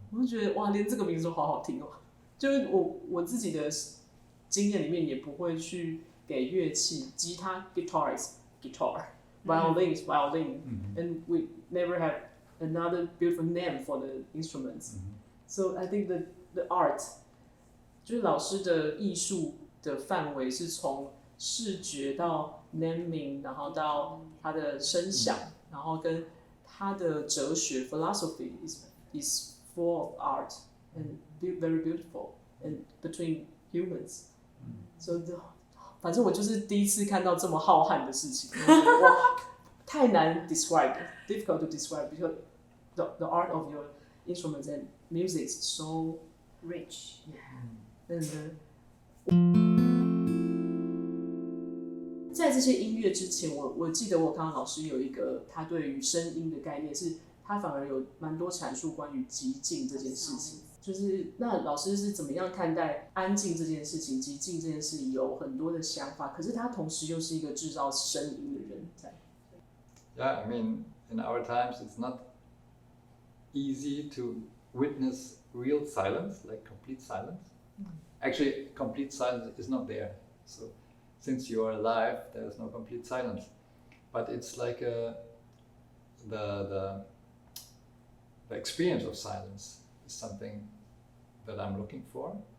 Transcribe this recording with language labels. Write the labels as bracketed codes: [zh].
[zh] 我就觉得哇，连这个名字都好好听哦。就是我自己的经验里面也不会去给乐器，吉他 [en] guitar is guitar, violin is violin, and we never had another beautiful name for the instruments. So I think the art [zh] 就是老师的艺术的范围是从视觉到 naming， 然后到他的声响，然后跟他的哲学 [en] philosophy is full of art and very beautiful and between humans. So [zh] 反正我就是第一次看到这么浩瀚的事情，哇，太难 [en] describe， difficult to describe because the art of your instruments and music is so rich. [zh] And 在这些音乐之前，我记得我看到老师有一个他对于声音的概念，是他反而有蛮多阐述关于寂静这件事情。就是那老师是怎么样看待安静这件事情、寂静这件事情，有很多的想法，可是他同时又是一个制造声音的人在。 [en] Yeah, I mean, in our times, it's not easy to witness real silence, like complete silence. Actually, complete silence is not there. So, since you are alive, there is no complete silence. But it's like the experience of silence is something that I'm looking for.